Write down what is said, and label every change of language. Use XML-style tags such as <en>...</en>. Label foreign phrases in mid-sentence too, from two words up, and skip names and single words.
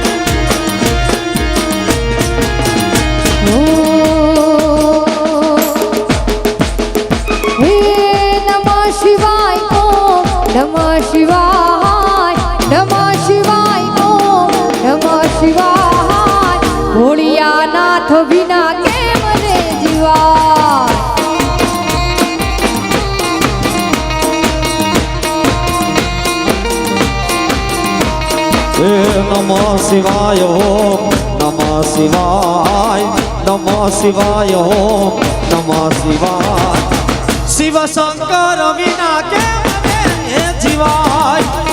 <sa>नमः शिवाय ॐ नमः शिवाय नमः शिवाय ॐ नमः शिवाय</sa> <gu>ભોળિયાનાથ વિના કેમ રે જીવાય</gu> <sa>નમઃ શિવાય ઓમ નમઃ શિવાય નમઃ શિવાય ઓમ નમઃ શિવાય</sa> <gu>શિવ શંકર વિના કેમ રે જીવાય</gu>